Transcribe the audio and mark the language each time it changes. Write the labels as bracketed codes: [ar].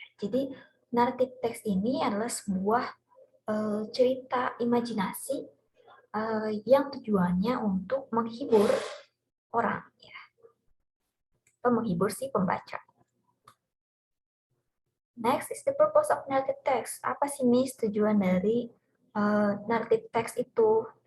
[id] Jadi, narrative text ini adalah sebuah cerita imajinasi yang tujuannya untuk menghibur orang, ya, atau menghibur si pembaca. [en] Next is the purpose of narrative text. [id] Apa sih Miss tujuan dari narrative text itu?